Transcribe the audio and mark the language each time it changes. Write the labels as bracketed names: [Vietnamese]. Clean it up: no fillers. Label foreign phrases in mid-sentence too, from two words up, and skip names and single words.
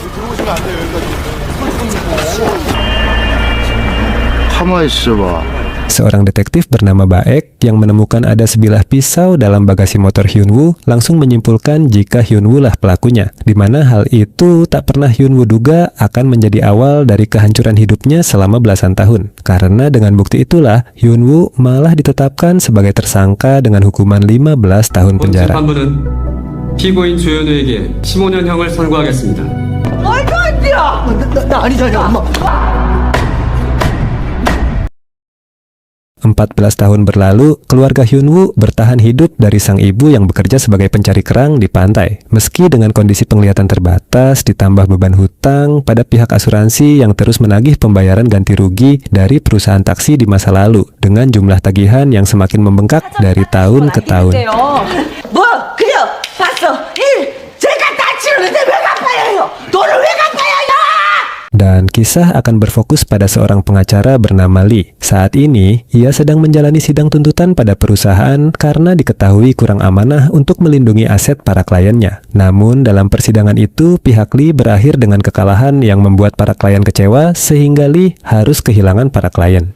[Indonesian] Seorang detektif bernama Baek yang menemukan ada sebilah pisau dalam bagasi motor Hyunwoo langsung menyimpulkan jika Hyunwoo lah pelakunya, di mana hal itu tak pernah Hyunwoo duga akan menjadi awal dari kehancuran hidupnya selama belasan tahun. Karena dengan bukti itulah Hyunwoo malah ditetapkan sebagai tersangka dengan hukuman 15 tahun penjara. [Korean] 피고인 조현우에게 15년형을 선고하겠습니다. 말도 안 돼! 나 아니잖아, 엄마. [Indonesian] 14 tahun berlalu, keluarga Hyunwoo bertahan hidup dari sang ibu yang bekerja sebagai pencari kerang di pantai. Meski dengan kondisi penglihatan terbatas, ditambah beban hutang pada pihak asuransi yang terus menagih pembayaran ganti rugi dari perusahaan taksi di masa lalu, dengan jumlah tagihan yang semakin membengkak dari tahun ke tahun. [Korean] 뭐 그냥 봤어. 제가 다치는데 왜 갚아요? 돈을 왜 갚아요? [Indonesian] Dan kisah akan berfokus pada seorang pengacara bernama Lee. Saat ini, ia sedang menjalani sidang tuntutan pada perusahaan karena diketahui kurang amanah untuk melindungi aset para kliennya. Namun, dalam persidangan itu, pihak Lee berakhir dengan kekalahan yang membuat para klien kecewa sehingga Lee harus kehilangan para klien.